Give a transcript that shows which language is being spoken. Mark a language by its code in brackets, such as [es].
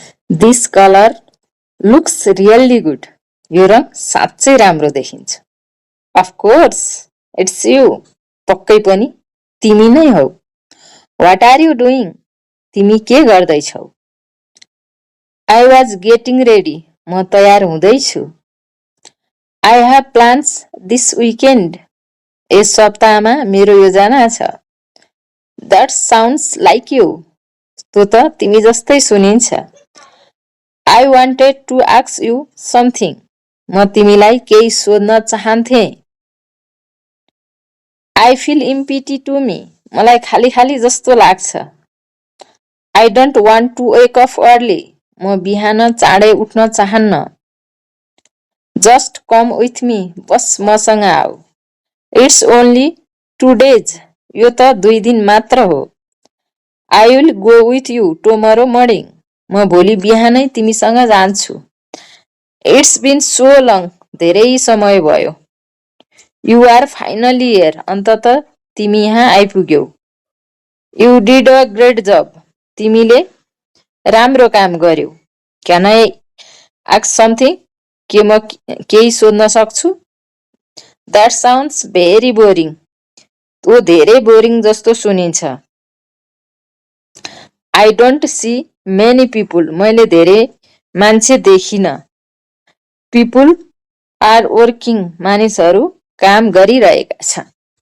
[en] This color looks really good. [ne] यो रङ साँच्चै राम्रो देखिन्छ. [en] Of course, it's you. [ne] पक्कै पनि तिमी नै हौ. [en] What are you doing? [ne] तिमी के गर्दैछौ? [en] I was getting ready. [ne] म तयार हुँदैछु. [en] I have plans this weekend. [ne] यस सप्ताहमा मेरो योजना छ. [en] That sounds like you. [ne] त्यो त तिमी जस्तै सुनिन्छ. [en] I wanted to ask you something. [ne] म तिमीलाई केही सोध्न चाहन्थे. [en] I feel empty to me. [ne] मलाई खाली खाली जस्तो लाग्छ. [en] I don't want to wake up early. [ne] म बिहान चाँडै उठ्न चाहन्न. [en] Just come with me. [ne] बस मसँग आऊ. [en] It's only 2 days. [ne] यो त 2 दिन मात्र हो. [en] I will go with you tomorrow morning. [ne] म भोलि बिहानै तिमीसँग जान्छु. [en] It's been so long. [ne] धेरै समय भयो. [en] You are finally here. [ne] अन्ततः तिमी यहाँ आइपुग्यौ. [en] You did a great job. [ne] तिमीले राम्रो काम गर्यौ. [en] Can I ask something? [ne] के म केही सोध्न सक्छु? [en] That sounds very boring. [ne] त्यो धेरै बोरिङ जस्तो सुनिन्छ. [en] I don't see many people. [ne] मैले धेरै मान्छे देखिन. [en] People are working. [ne] मानिसहरू काम गरिरहेका छन्.